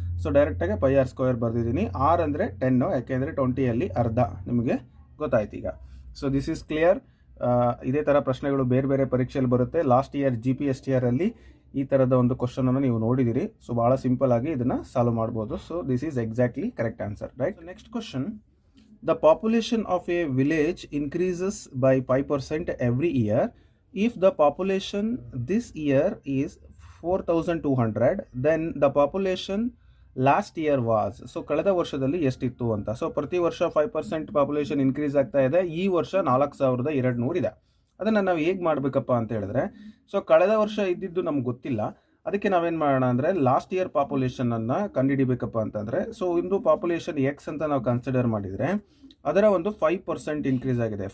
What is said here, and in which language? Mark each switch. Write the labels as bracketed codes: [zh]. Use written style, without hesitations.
[kn] So ಡೈರೆಕ್ಟಾಗಿ pi R square ಬರೆದಿದ್ದೀನಿ. R ಅಂದರೆ 10, ಯಾಕೆಂದರೆ 20ಯಲ್ಲಿ ಅರ್ಧ. ನಿಮಗೆ ಗೊತ್ತಾಯ್ತು ಈಗ. [en] So this is clear. [kn] ಇದೇ ಥರ ಪ್ರಶ್ನೆಗಳು ಬೇರೆ ಬೇರೆ ಪರೀಕ್ಷೆಯಲ್ಲಿ ಬರುತ್ತೆ. ಲಾಸ್ಟ್ ಇಯರ್ GPSTR ಅಲ್ಲಿ ಈ ಥರದ ಒಂದು ಕ್ವಶನನ್ನು ನೀವು ನೋಡಿದ್ದೀರಿ. ಸೊ ಭಾಳ ಸಿಂಪಲ್ ಆಗಿ ಇದನ್ನು ಸಾಲ್ವ್ ಮಾಡ್ಬೋದು. [en] So this is exactly correct answer, right? Next question. The population of a village increases by 5% every year. If the population this year is 4,200, then the population [kn] last year was. So ಕಳೆದ ವರ್ಷದಲ್ಲಿ ಎಷ್ಟಿತ್ತು ಅಂತ. So ಪ್ರತಿ ವರ್ಷ 5% population increase ಆಗ್ತಾ ಇದೆ. ಈ ವರ್ಷ 4,200 ಇದೆ. ಅದನ್ನು ನಾವು ಹೇಗೆ ಮಾಡಬೇಕಪ್ಪ ಅಂತ ಹೇಳಿದ್ರೆ, ಸೊ ಕಳೆದ ವರ್ಷ ಇದ್ದಿದ್ದು ನಮ್ಗೆ ಗೊತ್ತಿಲ್ಲ. ಅದಕ್ಕೆ ನಾವೇನು ಮಾಡೋಣ ಅಂದರೆ ಲಾಸ್ಟ್ ಇಯರ್ ಪಾಪ್ಯುಲೇಷನನ್ನು ಕಂಡುಹಿಡಿಬೇಕಪ್ಪ ಅಂತಂದರೆ, ಸೊ ಒಂದು ಪಾಪ್ಯುಲೇಷನ್ ಎಕ್ಸ್ ಅಂತ ನಾವು ಕನ್ಸಿಡರ್ ಮಾಡಿದರೆ ಅದರ ಒಂದು 5% ಇನ್ಕ್ರೀಸ್ ಆಗಿದೆ.